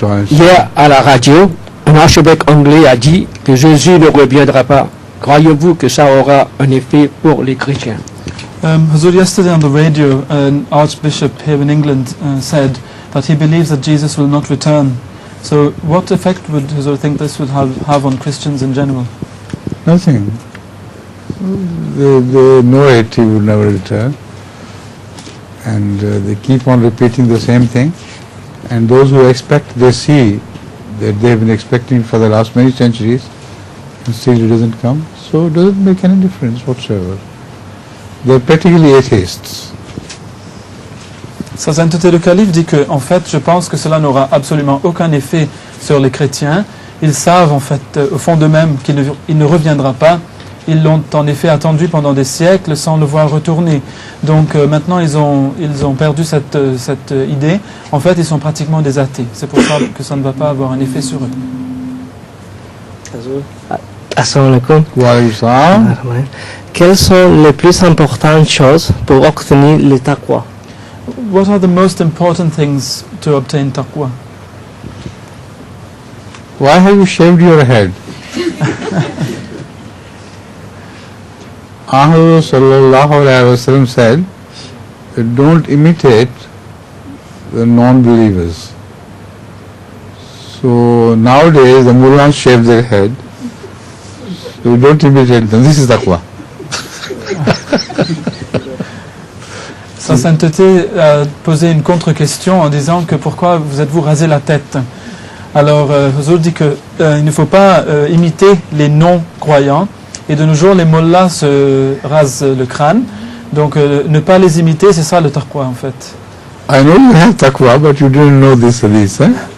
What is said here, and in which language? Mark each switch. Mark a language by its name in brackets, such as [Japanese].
[French] Hier à la radio, un archevêque anglais a dit que Jésus ne reviendra pas. Croyez-vous que ça aura un effet pour les chrétiens? [English] Huzur, yesterday on the radio, an archbishop here in England said that he believes that Jesus will not return. So what effect would Huzur think this would have on Christians in general? Nothing. They know it, he will never return. And they keep on repeating the same thing. And those who expect, they see that they've been expecting for the last many centuries, and still it doesn't come. So it doesn't make any difference whatsoever. They're practically atheists. [French] Sa sainteté le calife dit que, en fait, je pense que cela n'aura absolument aucun effet sur les chrétiens. Ils savent, en fait, au fond d'eux-mêmes qu'il ne reviendra pas. Ils l'ont en effet attendu pendant des siècles sans le voir retourner. Donc maintenant, ils ont perdu cette idée. En fait, ils sont pratiquement des athées. C'est pour ça que ça ne va pas avoir un effet sur eux. [Arabic] Assalamu alaikum. Wa alaykum salam. [French] Quelles sont les plus importantes choses pour obtenir le taqwa? [English] What are the most important things to obtain taqwa? Why have you shaved your head? Ahmad [Arabic] sallallahu alayhi wa sallam [English] said, don't imitate the non-believers. So nowadays the mullahs shave their head. So don't imitate them. This is taqwa. [French] Sa sainteté a posé une contre-question en disant que pourquoi vous êtes-vous rasé la tête? Alors Huzur dit que il ne faut pas imiter les non-croyants. Et de nos jours, les mollahs se rasent le crâne. Donc ne pas les imiter, c'est ça le taqwa en fait. [English] I know you have taqwa, but you didn't know this hadith, eh?